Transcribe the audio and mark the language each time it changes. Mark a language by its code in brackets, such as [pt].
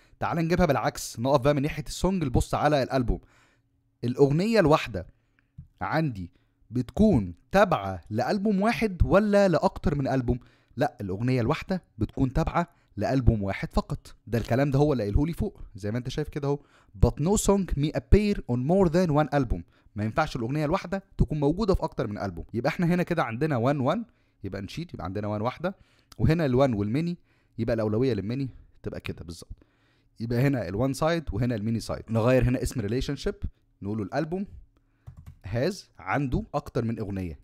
[ar] تعال نجيبها بالعكس، نقف بقى من ناحية السونج، نبص على الألبوم. الأغنية الواحدة عندي بتكون تابعة لألبوم واحد ولا لأكتر من ألبوم؟ لا، الأغنية الواحدة بتكون تابعة لألبوم واحد فقط. ده الكلام ده هو اللي قايله لي فوق زي ما انت شايف كده اهو. [en] but no song may appear on more than one album. [ar] ما ينفعش الأغنية الواحدة تكون موجودة في أكتر من ألبوم. يبقى احنا هنا كده عندنا 1 يبقى نشيل، يبقى عندنا 1 واحدة، وهنا ال1 والميني يبقى الأولوية للميني، تبقى كده بالظبط. يبقى هنا ال1 سايد وهنا الميني سايد. نغير هنا اسم ريليشن شيب، نقوله الألبوم هاز عنده أكتر من أغنية.